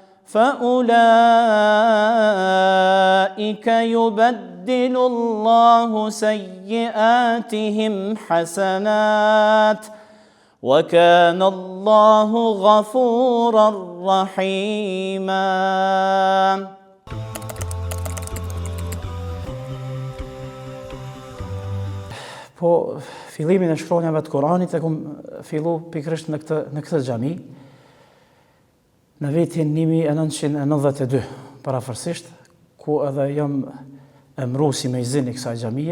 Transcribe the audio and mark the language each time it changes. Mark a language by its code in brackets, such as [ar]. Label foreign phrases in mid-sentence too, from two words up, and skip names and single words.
[ar] فأولئك يبدل الله سيئاتهم حسنات وكان الله غفورا رحيما. [sq] Po fillimin e shkronjave të Kuranit e kum fillu pikërisht në këtë xhami në vitin 1992 parafërsisht, ku edhe jam emrusi me izin i kësaj xhamie.